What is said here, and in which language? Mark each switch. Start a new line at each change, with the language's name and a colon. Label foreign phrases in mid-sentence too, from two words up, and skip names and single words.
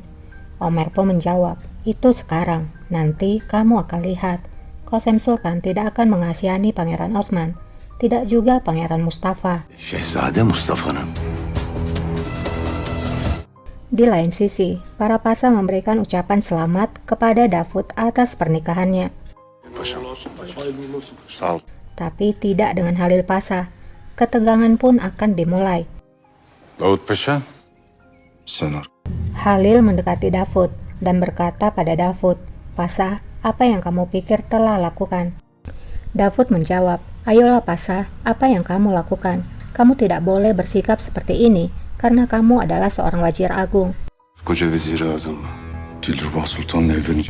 Indonesian: Omer pun menjawab, itu sekarang, nanti kamu akan lihat. Kosem Sultan tidak akan mengasihani Pangeran Osman, tidak juga Pangeran Mustafa.
Turkish: Şehzade Mustafa'nın.
Indonesian: Di lain sisi, para pasa memberikan ucapan selamat kepada Davud atas pernikahannya,
Turkish: Paşam. Sağ ol.
Indonesian: tapi tidak dengan Halil Pasa. Ketegangan pun akan dimulai.
Turkish: Davut Paşa. Senor.
Indonesian: Halil mendekati Davud dan berkata pada Davud, Pasa, apa yang kamu pikir telah lakukan? Davud menjawab, ayolah Pasa, apa yang kamu lakukan? Kamu tidak boleh bersikap seperti ini karena kamu adalah seorang wazir agung.
Turkish: Koca Vezir-i Azam Dilruba Sultan'la evlenecek.